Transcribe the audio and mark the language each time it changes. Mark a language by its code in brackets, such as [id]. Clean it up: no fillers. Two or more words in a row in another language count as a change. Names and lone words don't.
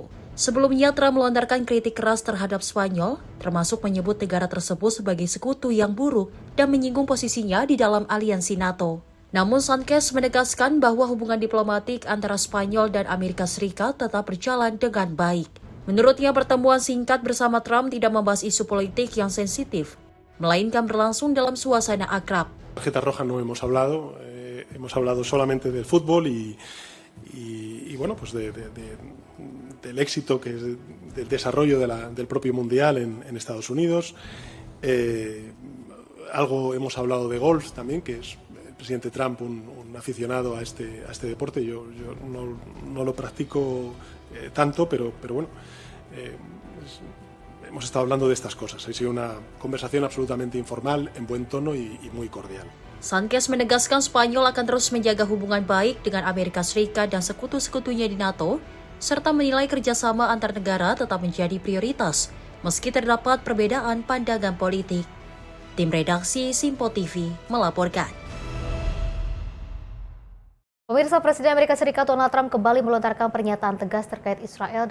[id] Sebelumnya, Trump melontarkan kritik keras terhadap Spanyol, termasuk menyebut negara tersebut sebagai sekutu yang buruk dan menyinggung posisinya di dalam aliansi NATO. Namun, Sanchez menegaskan bahwa hubungan diplomatik antara Spanyol dan Amerika Serikat tetap berjalan dengan baik. Menurutnya, pertemuan singkat bersama Trump tidak membahas isu politik yang sensitif, melainkan berlangsung dalam suasana akrab. [es] Tarjeta roja no hemos hablado, hemos hablado solamente del fútbol y bueno, pues del éxito que es del desarrollo del propio mundial en Estados Unidos. Algo hemos hablado de golf también, que es el presidente Trump un aficionado a este deporte. Yo no lo practico tanto, pero bueno. Hemos estado hablando de estas cosas. Ha sido una conversación absolutamente informal, en buen tono y muy cordial. [id] Sanchez menegaskan Spanyol akan terus menjaga hubungan baik dengan Amerika Serikat dan sekutu-sekutunya di NATO, serta menilai kerjasama antar negara tetap menjadi prioritas, meski terdapat perbedaan pandangan politik. Tim redaksi Simpo TV melaporkan. Pemirsa, Presiden Amerika Serikat Donald Trump kembali melontarkan pernyataan tegas terkait Israel.